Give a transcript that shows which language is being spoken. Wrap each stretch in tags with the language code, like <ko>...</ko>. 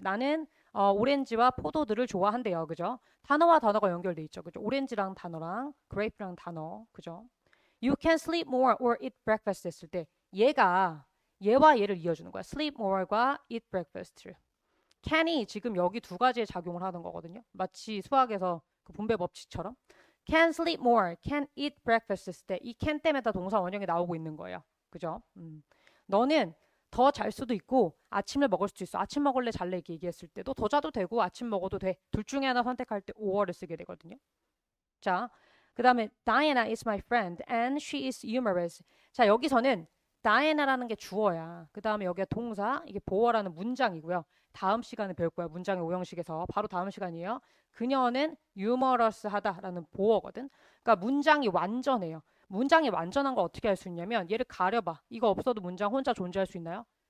<ko>나는 오렌지와 포도들을 좋아한대요. 그죠? 단어와 단어가 연결돼 있죠. 그죠? 오렌지랑 단어랑 grape랑 단어. 그죠?</ko> <en>You can sleep more or eat breakfast</en> <ko>했을 때 얘와 얘를 이어주는 거야.</ko> <en>sleep more과 eat breakfast.</en> <ko>can이 지금 여기 두 가지의 작용을 하는 거거든요. 마치 수학에서 그 분배 법칙처럼.</ko> <en>can sleep more, can eat breakfast</en> <ko>했을 때 이 can 때문에 다 동사 원형이 나오고 있는 거예요. 그죠? 너는 더 잘 수도 있고 아침을 먹을 수도 있어. 아침 먹을래 잘래 이렇게 얘기했을 때도 더 자도 되고 아침 먹어도 돼. 둘 중에 하나 선택할 때 or를 쓰게 되거든요. 자, 그 다음에</ko> <en>Diana is my friend and she is humorous.</en> <ko>자, 여기서는 Diana라는 게 주어야. 그 다음에 여기가 동사, 이게 보어라는 문장이고요. 다음 시간에 배울 거야. 문장의 오형식에서. 바로 다음 시간이에요. 그녀는 유머러스하다라는 보어거든. 그러니까 문장이 완전해요. 문장이 완전한 거 어떻게 할 수 있냐면 얘를 가려봐. 이거 없어도 문장 혼자 존재할 수 있나요?</ko>